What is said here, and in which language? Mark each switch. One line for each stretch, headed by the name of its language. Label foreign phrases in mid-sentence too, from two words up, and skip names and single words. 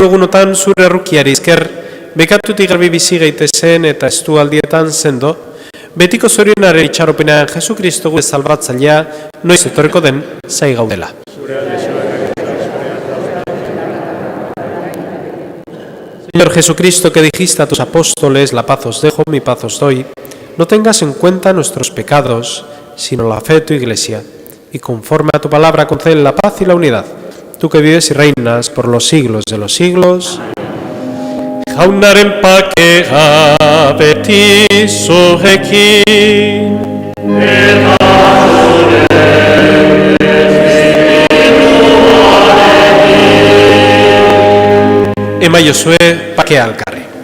Basque: egunotan zure errukiari izker, bekatutik garbi bizi gaitezen eta estu aldietan sendo, betiko zorionaren itxaropenean Jesukristo gure salbatzailea, noiz etorriko den zai gaudela.
Spanish: Señor Jesucristo, que dijiste a tus apóstoles, la paz os dejo, mi paz os doy, no tengas en cuenta nuestros pecados, sino la fe de tu Iglesia, y conforme a tu palabra concede la paz y la unidad, tú que vives y reinas por los siglos de los siglos.
Basque: Jaunaren pakea beti zurekin, emaiozue pakea alkarri.